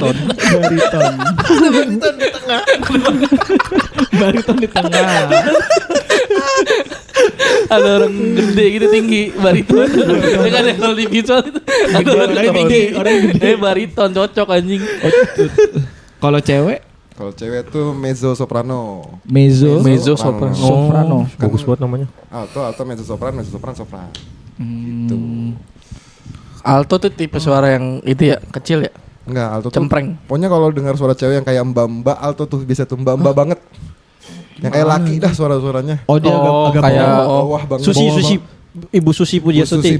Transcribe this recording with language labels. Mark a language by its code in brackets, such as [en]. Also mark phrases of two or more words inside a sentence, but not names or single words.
[id] Bariton. Bariton di tengah. Ada orang gede gitu tinggi bariton. Ya kan yang kalau di visual itu ada orang tinggi. orang gede. Bariton cocok anjing. Kalau cewek Kalau cewek tuh [it] mezzo soprano. [id] mezzo. [it] Mezzo soprano. [id] Soprano. Bagus banget namanya. Alto mezzo sopran, sopran. Gitu. Alto tuh tipe suara yang itu ya kecil ya. Enggak, alto tuh. Cempreng. Pokoknya kalau dengar suara cewek yang kayak mbak-mbak, alto tuh biasa tuh mbak-mbak banget. Yang kayak laki dah suara-suaranya. Oh dia agak kayak Bawah banget. Susi. Ibu Susi Pujiastuti.